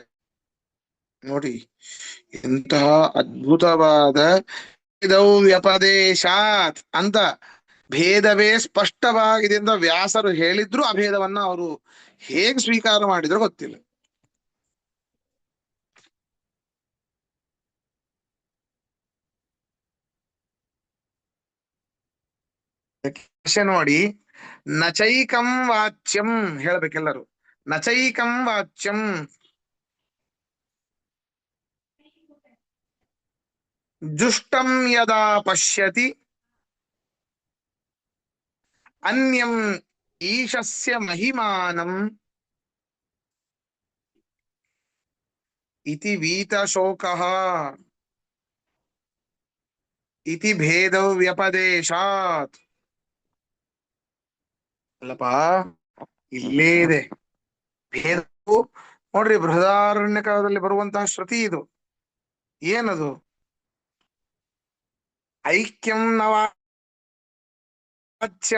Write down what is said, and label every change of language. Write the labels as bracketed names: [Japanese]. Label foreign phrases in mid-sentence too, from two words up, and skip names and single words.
[Kannada] ನೋಡಿ ಇಂತಹ ಅದ್ಭುತವಾದ ಭೇದವು ವ್ಯಪದೇಶಾತ್ ಅಂತ ಭೇದವೇ ಸ್ಪಷ್ಟವಾಗಿದೆ ಅಂತ ವ್ಯಾಸರು ಹೇಳಿದ್ರು ಅಭೇದವನ್ನ ಅವರು ಹೇಗೆ ಸ್ವೀಕಾರ ಮಾಡಿದ್ರು ಗೊತ್ತಿಲ್ಲ. ನೋಡಿ, [Sanskrit] ನಚೈಕಂ ವಾಚ್ಯಂ [Kannada] ಹೇಳ್ಬೇಕೆಲ್ಲರೂ. [Sanskrit] ನಚೈಕಂ ವಾಚ್ಯಂ ಜುಷ್ಟಂ ಯದಾ ಪಶ್ಯತಿ ಅನ್ಯಂ ಈಶಸ್ಯ ಮಹಿಮಾನಂ ಇತಿ ವೀತಶೋಕಃ ಇತಿ ಭೇದೌ ವ್ಯಪದೇಶಾತ್. [Kannada] ಅಲ್ಲಪ್ಪ, ಇಲ್ಲೇ ಇದೆ ಭೇದವು. ನೋಡ್ರಿ, ಬೃಹದಾರಣ್ಯಕದಲ್ಲಿ ಬರುವಂತಹ ಶ್ರುತಿ ಇದು. [Sanskrit] ಏನದು? ಐಕ್ಯಂ ನವಾಚ್ಯಂ.